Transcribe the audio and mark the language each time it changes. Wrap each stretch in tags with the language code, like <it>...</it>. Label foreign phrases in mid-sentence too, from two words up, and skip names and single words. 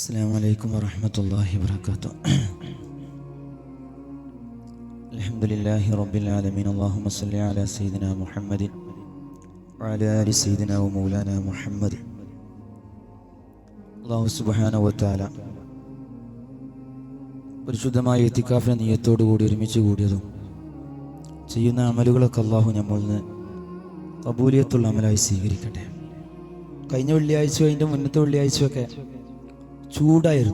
<ar>السلام عليكم ورحمة الله وبركاته. الحمد لله رب العالمين. اللهم صل على سيدنا محمد وعلى آل سيدنا ومولانا محمد. الله سبحانه وتعالى</ar> <ml>പരിശുദ്ധമായ ഇത്തികാഫിന്റെ നിയ്യത്തോടു കൂടി ഒരുമിച്ച് കൂടിയതും ചെയ്യുന്ന അമലുകളൊക്കെ അല്ലാഹു നമ്മളിൽ നിന്ന് ഖബൂലിയത്തുള്ള അമലായി സ്വീകരിക്കട്ടെ. കഴിഞ്ഞ വെള്ളിയാഴ്ച അതിൻ്റെ മുന്നത്തെ വെള്ളിയാഴ്ചയൊക്കെ ചൂടായിരുന്നു.</ml>